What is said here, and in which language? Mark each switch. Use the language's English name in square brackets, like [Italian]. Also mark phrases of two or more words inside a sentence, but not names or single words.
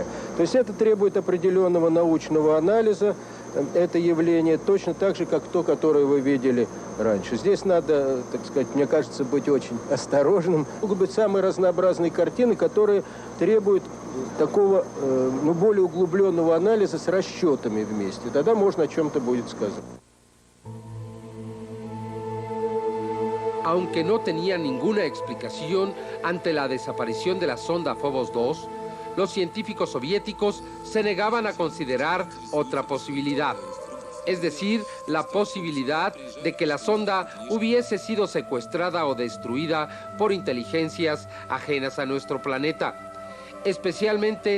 [Russian] То есть это требует определенного научного анализа, это явление, точно так же, как то, которое вы видели раньше. Здесь надо, так сказать, мне кажется, быть очень осторожным. Могут быть самые разнообразные картины, которые требуют такого, ну, более углубленного анализа с расчетами вместе. Тогда можно о чем-то будет сказать. [Spanish] Aunque no tenían ninguna explicación ante la desaparición de la sonda Phobos 2, los científicos soviéticos se negaban a considerar otra posibilidad, es decir, la posibilidad de que la sonda hubiese sido secuestrada o destruida por inteligencias ajenas a nuestro planeta, especialmente